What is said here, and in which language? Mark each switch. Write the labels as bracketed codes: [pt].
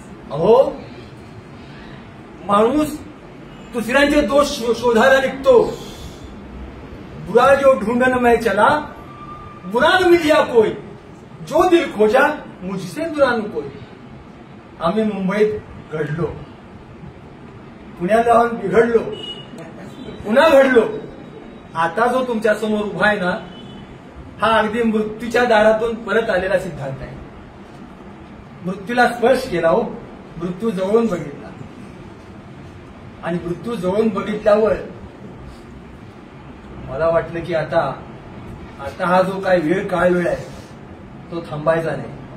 [mr] अहो, माणूस दुसऱ्यांचे दोष शोधायला निघतो. [hi] बुरा जो ढूंढन में चला, बुरा न मिलिया कोई. जो दिल खोजा मुझसे बुरा न कोई. [mr] आम्ही मुंबईत घडलो, पुण्यात जाऊन बिघडलो, पुन्हा घडलो. आता जो तुमच्या समोर उभा आहे ना, हा अगदी मृत्यूच्या दारातून परत आलेला सिद्धांत आहे. मृत्यूला स्पर्श केला हो, मृत्यू जवळून बघितला, आणि मृत्यू जवळून बघितल्यावर मला वाटलं की आता हा जो काय काळ वेळ आहे तो थांबायचा नाही.